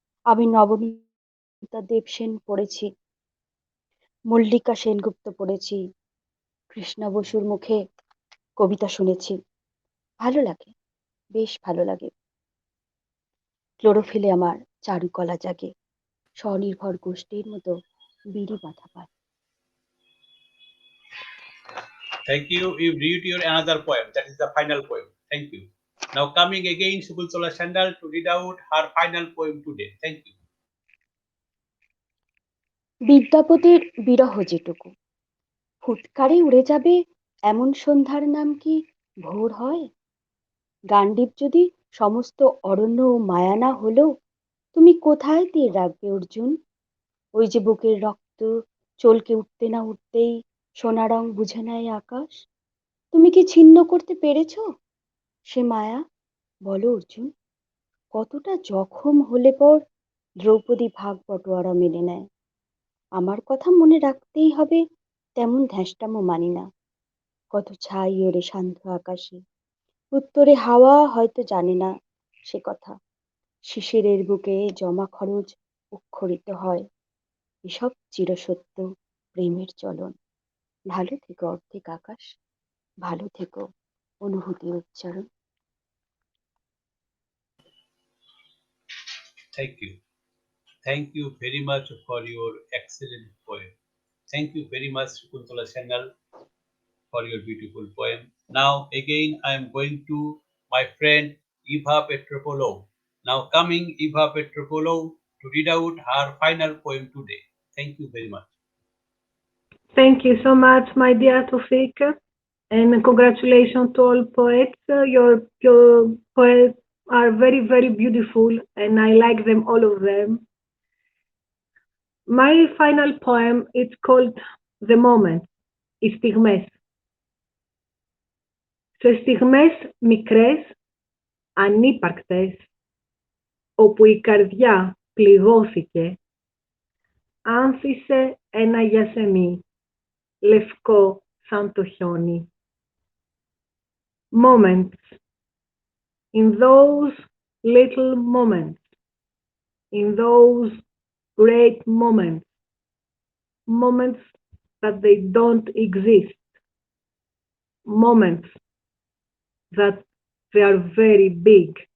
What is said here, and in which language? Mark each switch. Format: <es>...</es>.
<bn>আমি নবনীতা দেবসেন পড়েছি, মল্লিকা সেনগুপ্ত পড়েছি, কৃষ্ণা বসুর মুখে কবিতা শুনেছি। ভালো লাগে, বেশ ভালো লাগে। ক্লোরোফিলে আমার চারুকলা জাগে, স্বনির্ভর গোষ্ঠীর মতো বিড়ি বাঁধা পায়।</bn> <en>Thank you. You read your another poem. That is the final poem. Thank you. Now coming again, Shakuntala Sanyal to read out her final poem today. Thank you.</en> <bn>বিদ্যাপতির বিরহ যেটুকু, ফুৎকারে উড়ে যাবে এমন সন্ধ্যার নাম কি ভোর হয়? গান্ডীব যদি সমস্ত অরণ্য ও মায়া না হলো, তুমি কোথায় তীর রাখবে অর্জুন? ওই যে বুকের রক্ত চলকে উঠতে না উঠতেই সোনা রং বুঝে নেয় আকাশ। তুমি কি ছিন্ন করতে পেরেছ সে মায়া? বলো অর্জুন, কতটা জখম হলে পর দ্রৌপদী ভাগ বটোয়ারা মেনে নেয়? আমার কথা মনে রাখতেই হবে তেমন ধ্যাসটামো মানি না। কত ছাই ওরে শান্ত আকাশে, উত্তরে হাওয়া হয়তো জানে না সে কথা। শিশিরের বুকে জমা খরচ উক্ষরিত হয়, এসব চিরসত্য প্রেমের চলন। ভালো থেকো অর্ধেক আকাশ, ভালো থেকো অনুভূতির উচ্চারণ।</bn> <en>Thank you. Thank you very much for your excellent poem. Thank you very much, Shakuntala Sanyal, for your beautiful poem. Now again, I am going to my friend Eva Petropoulou. Now coming Eva Petropoulou to read out her final poem today. Thank you very much. Thank you so much, my dear Toufiq, and congratulations to all poets. Your poets are very very beautiful, and I like them all of them. My final poem is called "The Moment."</en> <el>Στιγμές. Σε στιγμές μικρές, ανύπαρκτες, όπου η καρδιά πληγώθηκε, άνθησε ένα γιασεμί, λευκό σαν το χιόνι.</el> <en>Moments. In those little moments, in those great moments, moments that they don't exist, moments that they are very big.</en>